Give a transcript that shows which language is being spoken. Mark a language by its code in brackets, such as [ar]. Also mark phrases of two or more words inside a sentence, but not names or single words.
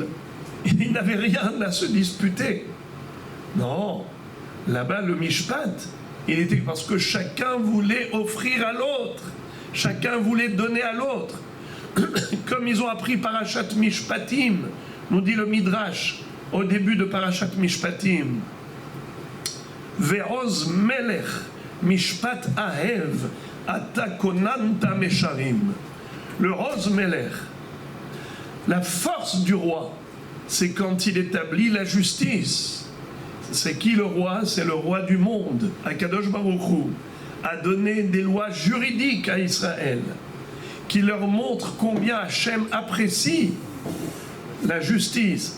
[fr] Il n'avait rien à se disputer. Non, là-bas le mishpat, il était parce que chacun voulait offrir à l'autre. Chacun voulait donner à l'autre. Comme ils ont appris Parashat Mishpatim, nous dit le Midrash, au début de Parashat Mishpatim. [he] ועז מלך משפט אהב אתה כוננת מישרים. Le עז מלך, [fr] la force du roi, c'est quand il établit la justice. C'est qui le roi? C'est le roi du monde. [he] הקדוש ברוך הוא [fr] a donné des lois juridiques à Israël qui leur montrent combien Hachem apprécie la justice.